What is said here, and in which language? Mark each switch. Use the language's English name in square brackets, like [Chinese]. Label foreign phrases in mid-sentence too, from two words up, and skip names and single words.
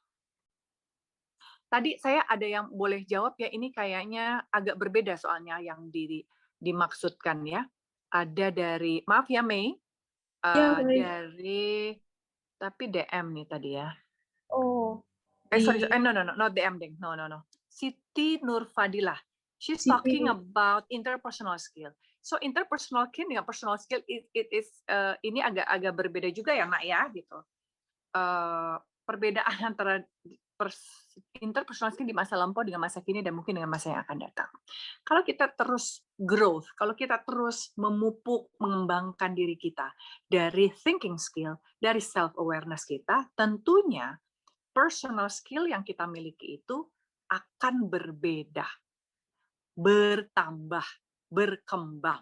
[Indonesian] Tadi saya ada yang boleh jawab ya, ini kayaknya agak berbeda soalnya yang dimaksudkan ya. Ada dari maaf ya Mei, Ya, baik. dari tapi DM nih tadi ya. Oh, Sorry, di [English] no, no, no, not DM deng, no, no, no. Siti Nurfadilah. She's Siti. talking about interpersonal skill. So interpersonal skill [Indonesian] dengan [English] personal skill it is [Indonesian] ini agak berbeda juga ya Nak ya gitu. Perbedaan antara [English] interpersonal skill [Indonesian] di masa lampau dengan masa kini dan mungkin dengan masa yang akan datang. Kalau kita terus growth, kalau kita terus memupuk, mengembangkan diri kita dari [English] thinking skill, [Indonesian] dari [English] self awareness [Indonesian] kita, tentunya [English] personal skill [Indonesian] yang kita miliki itu akan berbeda, bertambah, berkembang.